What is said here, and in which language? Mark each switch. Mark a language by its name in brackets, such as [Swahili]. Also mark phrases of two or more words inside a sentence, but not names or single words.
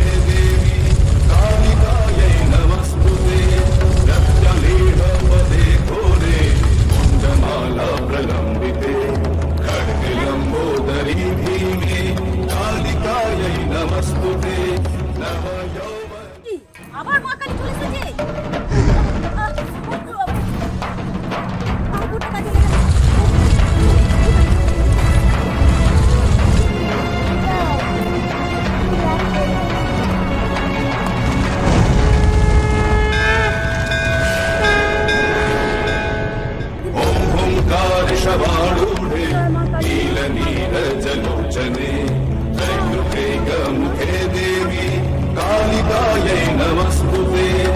[Sanskrit] देवी कालिकायै नमस्तुते रक्तलीढपदे घोरे कुण्डमाला प्रलम्बिते खड्गलम्बोदरी भीमे कालिकायै नमस्तुते नव यौवन। [Bangla] আবার মা কালী চলে এসেছে। আমার বুড়োটা কাজে লেগে গেছে। [Sanskrit] ओंकार शवारूढे नीलनीरजलोचने दैवतेयमुखे देवी कालिकायै नमस्तुते